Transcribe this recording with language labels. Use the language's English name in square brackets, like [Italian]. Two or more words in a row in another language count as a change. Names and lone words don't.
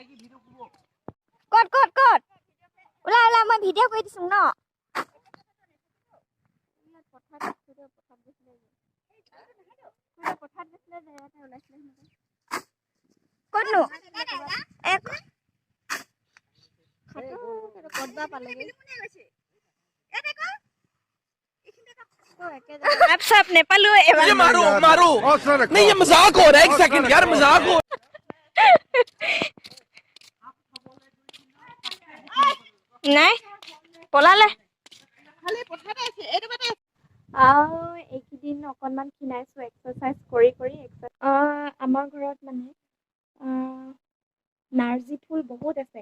[Assamese] ক'ত ওলা মই ভিডিঅ' কৰি দিছোঁ ন। ক'তনো ক'তবা পালেগৈ। [Hindi] आप नेपालो ये मारो नहीं, ये मजाक हो रहा है। एक सेकंड यार, मजाक हो [Assamese] নাই পলালে। এইকেইদিন অকণমান ক্ষীণাইছোঁ এক্সাৰচাইজ কৰি আমাৰ ঘৰত মানে নাৰ্জী ফুল বহুত আছে।